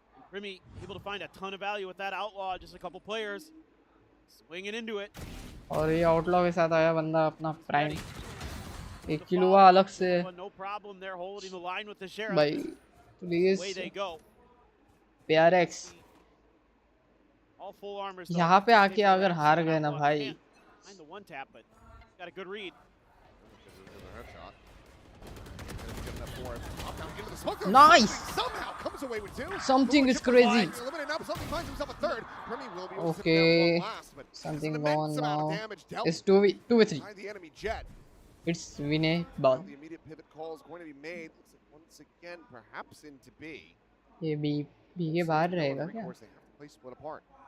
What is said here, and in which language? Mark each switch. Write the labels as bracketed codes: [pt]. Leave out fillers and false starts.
[en] Primi able to find a ton of value with that outlaw, just a couple players swinging into it. [hi] और ये outlaw के साथ आया बंदा अपना प्राइम, एक किलो हुआ अलग से। [en] No problem there, holding the line with the sheriff. [hi] भाई प्लीज PRX यहाँ पे आके अगर हार गए ना भाई, [en] nice, something is crazy. Okay, something going now. It's 2v3. It's winnable. The immediate pivot call is going to be made once again, perhaps into B. [hi] ये B के बाहर रहेगा क्या? [en] Play split apart.